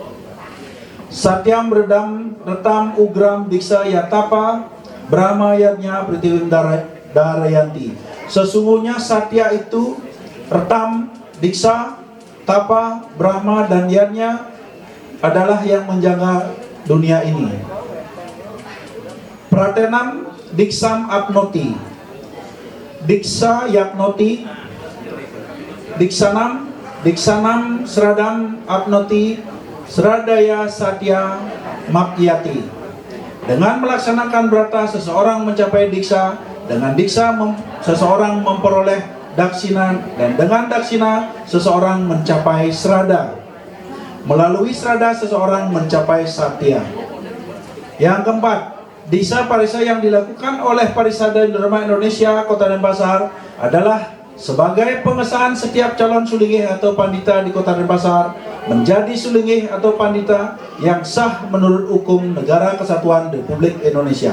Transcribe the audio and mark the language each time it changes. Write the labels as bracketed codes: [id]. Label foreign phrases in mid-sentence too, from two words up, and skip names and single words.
[sa] सत्यं बृहद् ऋतम् उग्रं दीक्षा तपो ब्रह्म यज्ञः पृथिवीं धारयन्ति. [id] Sesungguhnya Satya itu Retam, Diksa, Tapa, Brahma, dan Yadnya adalah yang menjaga dunia ini. [sa] व्रतेन दीक्षाम् आप्नोति दीक्षया आप्नोति दक्षिणां श्रद्धाम् आप्नोति श्रद्धया सत्यम् आप्यते. [id] Dengan melaksanakan brata seseorang mencapai diksa, dengan diksa seseorang memperoleh daksina, dan dengan daksina seseorang mencapai srada. Melalui srada seseorang mencapai satya. Yang keempat, Diksa Parisa yang dilakukan oleh Parisade Dharma Indonesia Kota Denpasar adalah sebagai pengesahan setiap calon sulingih atau pandita di Kota Denpasar menjadi sulingih atau pandita yang sah menurut hukum Negara Kesatuan Republik Indonesia.